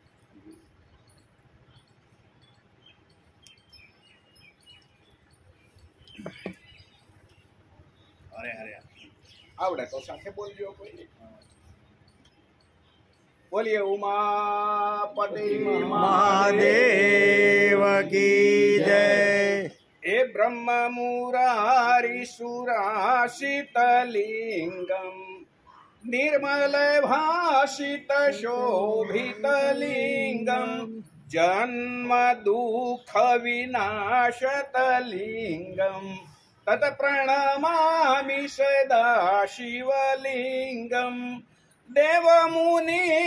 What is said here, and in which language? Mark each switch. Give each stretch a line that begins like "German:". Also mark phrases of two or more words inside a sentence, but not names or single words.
Gujarati: આવડે તો સાથે બોલજો કોઈ. બોલીએ ઉમાપતિ
Hindi: महादेव की जय.
Sanskrit: हे ब्रह्म मुरारी सुरासित लिंगम, निर्मल भाषित शोभित लिंगम, जन्म दुख विनाशत लिंगम, तत् प्रणमा प्रणमामि सदा शिवलिङ्गम् देवमुनि